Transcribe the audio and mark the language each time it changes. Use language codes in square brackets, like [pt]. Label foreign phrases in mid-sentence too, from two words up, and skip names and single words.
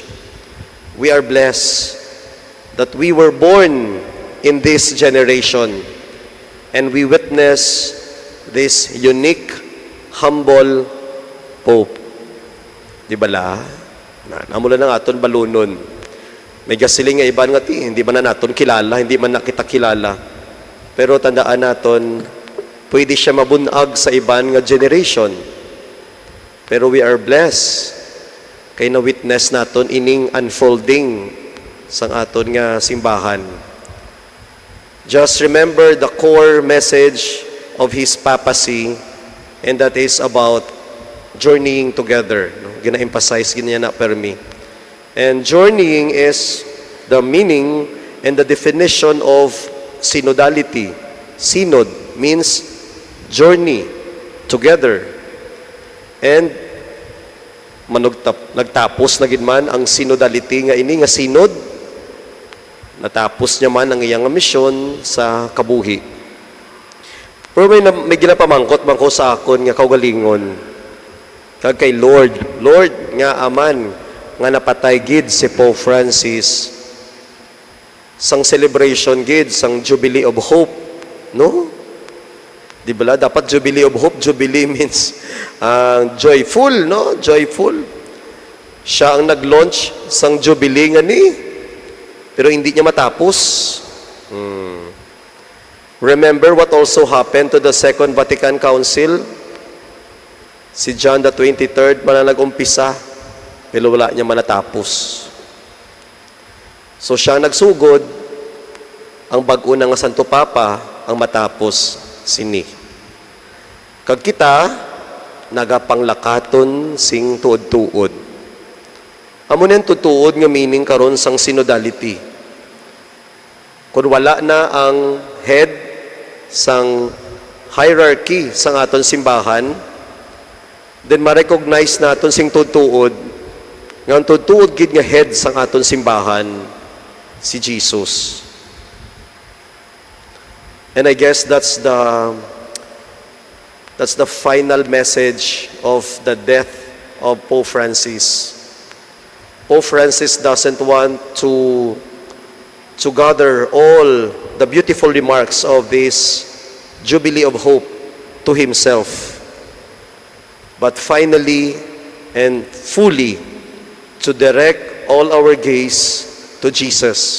[en] We are blessed that we were born in this generation, and we witness this unique, humble Pope. [hil] Di ba la? Namula ng aton balunon. May gasiling nga iban nga ti, hindi man na naton kilala, hindi man na kita kilala. Pero tandaan naton, pwede siya mabunag sa iban nga generation. Pero [en] we are blessed [hil] kay na-witness naton ining unfolding sang aton nga simbahan. [en] Just remember the core message of his papacy, and that is about journeying together. [hil] No? Gina-emphasize ganyan na permi. [en] And journeying is the meaning and the definition of synodality. Synod means journey together. [hil] And nagtapos na gid man ang synodality nga ini nga synod. Natapos niya man ang iyang misyon sa kabuhi. Pero may ginapamangkot man ko sa akon nga kaugalingon. Kag kay Lord nga aman nga napatay gid si Pope Francis sang celebration gid sang Jubilee of Hope, no? Di ba dapat Jubilee of Hope? [en] Jubilee means joyful, no? Joyful. [hil] Siya ang nag-launch sang Jubilee nga ni. Pero hindi niya matapos. [en] Remember what also happened to the Second Vatican Council? [hil] Si John the 23rd man ang nag-umpisa, pero wala niya manatapos. So siya nagsugod, ang bag-o nga Santo Papa ang matapos sini. Kag kita, nagapanglakaton sing tuod-tuod. Amo nen tutuod nga meaning karon sang synodality. Kung wala na ang head sang hierarchy sang aton simbahan, then ma-recognize naton sing tutuod nga ang tutuod gid nga head sang aton simbahan si Jesus. [en] And I guess that's the final message of the death of Pope Francis. Pope Francis doesn't want to gather all the beautiful remarks of this Jubilee of Hope to himself, but finally and fully to direct all our gaze to Jesus.